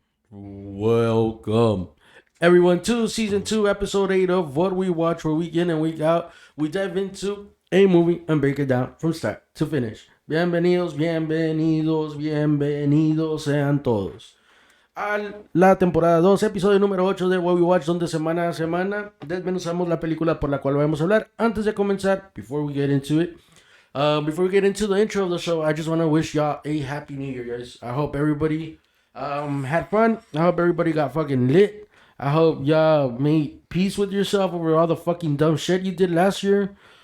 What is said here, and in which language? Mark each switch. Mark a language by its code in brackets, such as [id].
[en] welcome, everyone to season 2, episode 8 of What We Watch, where week in and week out we dive into a movie and break it down from start to finish. [es] Bienvenidos, bienvenidos, bienvenidos sean todos a la temporada 2, episodio número 8 de What We Watch, donde semana a semana desmenuzamos la película por la cual vamos a hablar. Antes de comenzar, [en] before we get into it, before we get into the intro of the show, I just want to wish y'all a happy new year, guys. I hope everybody had fun. I hope everybody got fucking lit. I hope y'all made peace with yourself over all the fucking dumb shit you did last year.